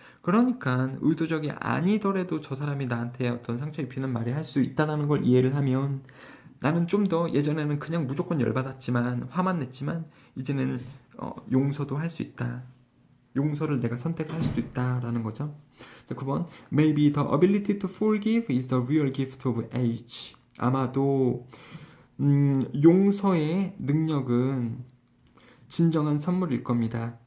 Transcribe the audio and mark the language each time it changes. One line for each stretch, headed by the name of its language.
Korean: 그러니까 의도적이 아니더라도 저 사람이 나한테 어떤 상처 입히는 말이 할 수 있다는 걸 이해를 하면 나는 좀 더 예전에는 그냥 무조건 열받았지만 화만 냈지만 이제는 용서도 할 수 있다. 용서를 내가 선택할 수도 있다라는 거죠.
English: 자, 9번 Maybe the ability to forgive is the real gift of age.
Korean: 아마도 용서의 능력은 진정한 선물일 겁니다.